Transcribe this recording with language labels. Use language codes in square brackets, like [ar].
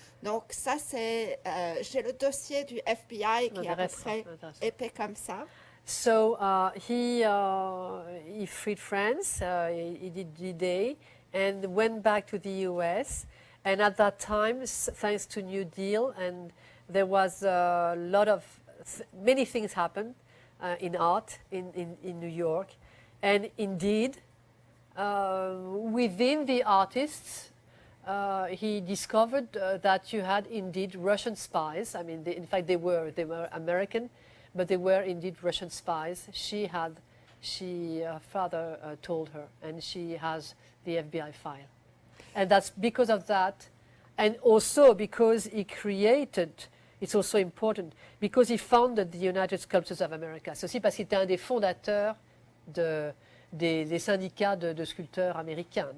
[fr] Donc ça c'est, j'ai le dossier du FBI qui est à peu près épais comme ça. [en] So he freed France, he did D-Day, and went back to the US. And at that time, thanks to New Deal, and there was a lot of, many things happened in art in New York. And indeed, within the artists, he discovered that you had indeed Russian spies. I mean, in fact, they were American, but they were indeed Russian spies. Her father told her, and she has the FBI file. And that's because of that, and also because he created, it's also important, because he founded the United Sculptors of America. [fr] C'est aussi parce qu'il était un des fondateurs des syndicats de sculpteurs américains.